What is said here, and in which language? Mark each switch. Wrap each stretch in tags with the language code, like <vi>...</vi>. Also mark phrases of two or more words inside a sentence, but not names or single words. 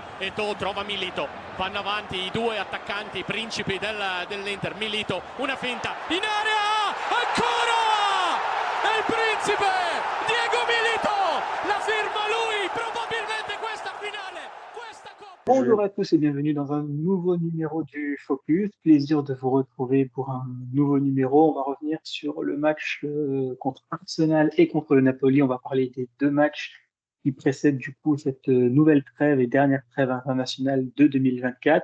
<it>Eto'o trova Milito, vanno avanti i due attaccanti principi dell'Inter. Milito, una finta in area, ancora è il principe Diego Milito, la firma lui, probabilmente questa finale, questa Coppa.</it> <fr>Bonjour à tous et bienvenue dans un nouveau numéro du Focus. Plaisir de vous retrouver pour un nouveau numéro. On va revenir sur le match contre Arsenal et contre le Napoli. On va parler des deux matchs qui précèdent du coup cette nouvelle trêve et dernière trêve internationale de 2024.</fr>